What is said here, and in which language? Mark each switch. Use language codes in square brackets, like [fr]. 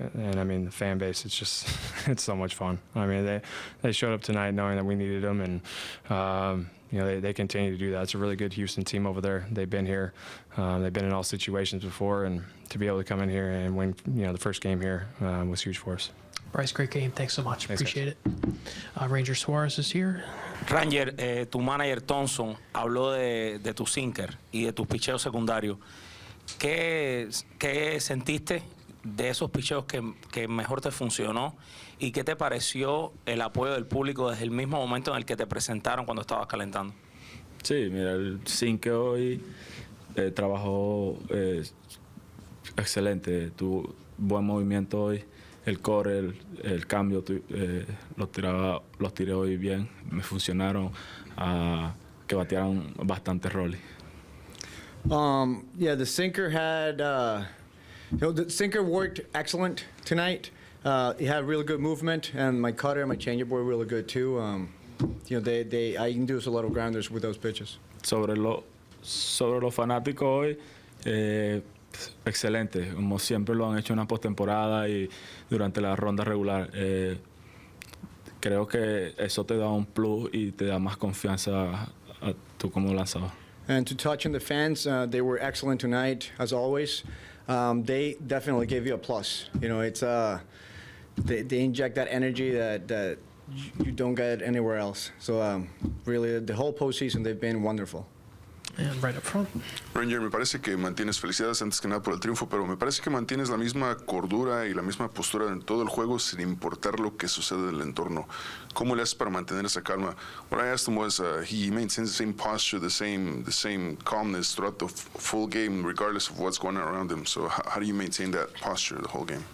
[en] And I mean, the fan base, it's just, it's so much fun. I mean, they showed up tonight knowing that we needed them, and, they continue to do that. It's a really good Houston team over there. They've been here. They've been in all situations before, and to be able to come in here and win, the first game here was huge for us. Bryce, great game. Thanks so much. Thanks, appreciate it. Ranger Suárez is here. [es] Ranger, tu manager Thomson habló de tu sinker y de tus picheos secundarios. ¿Qué sentiste de esos picheos que mejor te funcionó y qué te pareció el apoyo del público desde el mismo momento en el que te presentaron cuando estabas calentando. Sí, mira, el zinc hoy trabajó excelente, tuvo buen movimiento hoy, el core, el cambio, los tiré hoy bien, me funcionaron que batearon bastantes roles. [en] Yeah, the sinker had, the sinker worked excellent tonight. It had really good movement, and my cutter and my changeup were really good too. I induced a lot of grounders with those pitches. [es] Sobre los fanáticos hoy, excelente, como siempre lo han hecho en la postemporada y durante la ronda regular. Creo que eso te da un plus y te da más confianza a tú como lanzador. [en] And to touch on the fans, they were excellent tonight, as always. They definitely gave you a plus. It's they inject that energy that you don't get anywhere else. So really, the whole postseason, they've been wonderful. And right up front. [es] Ranger, me parece que mantienes, felicidades antes que nada por el triunfo, pero me parece que mantienes la misma cordura y la misma postura en todo el juego sin importar lo que sucede en el entorno. ¿Cómo le haces para mantener esa calma? [en] What I asked him was, he maintains the same posture, the same calmness throughout the full game, regardless of what's going on around him. So how do you maintain that posture the whole game?